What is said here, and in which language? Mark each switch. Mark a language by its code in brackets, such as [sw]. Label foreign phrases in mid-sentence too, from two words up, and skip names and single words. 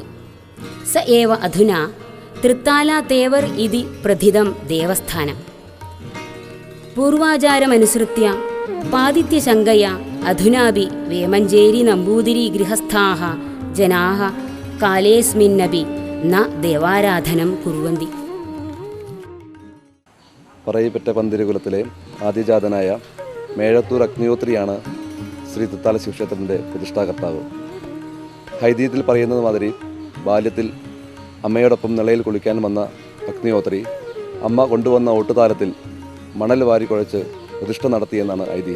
[sa] स एव अधुना तृत्तालातेवर् इति प्रथितं देवस्थानम्। पूर्वाचारमनुसृत्य पादित्यशङ्कया अधुनापि वेमञ्चेरी नम्बूदिरीगृहस्थाः जनाः कालेऽस्मिन्नपि न देवाराधनं कुर्वन्ति। [ml] പറയിപ്പറ്റ പന്തിരുകുലത്തിലെ ആദ്യജാതനായ മേഴത്തൂർ അഗ്നിഹോത്രിയാണ് ശ്രീ തൃത്താല ശിവക്ഷേത്രത്തിൻ്റെ പ്രതിഷ്ഠാകർത്താവ്. ഹൈദീയത്തിൽ പറയുന്നത് മാതിരി ബാല്യത്തിൽ അമ്മയോടൊപ്പം നിളയിൽ കുളിക്കാൻ വന്ന അഗ്നിഹോത്രി അമ്മ കൊണ്ടുവന്ന ഓട്ടുതാലത്തിൽ മണൽ വാരി കുഴച്ച് പ്രതിഷ്ഠ നടത്തിയെന്നാണ് ഐതിഹ്യം.